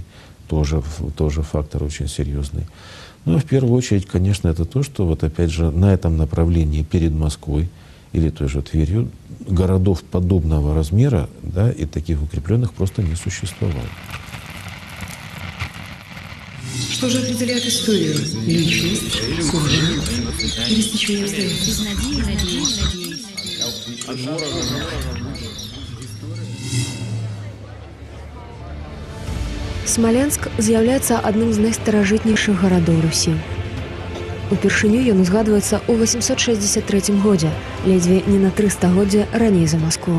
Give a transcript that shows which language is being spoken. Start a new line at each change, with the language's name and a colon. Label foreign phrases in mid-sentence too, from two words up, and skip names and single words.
Russian: Тоже фактор очень серьезный. В первую очередь, конечно, это то, что опять же на этом направлении перед Москвой или той же Тверью городов подобного размера, и таких укрепленных просто не существовало. Что же определяет историю? Личность, сюжет или стечение обстоятельств?
Belarusian: Смоленск з'яўляецца адным з найстаражытнейшых гарадоў Русі. Упершыню ён узгадваецца ў 863 годзе, ледзьве не на 3 стагоддзя раней за Маскву.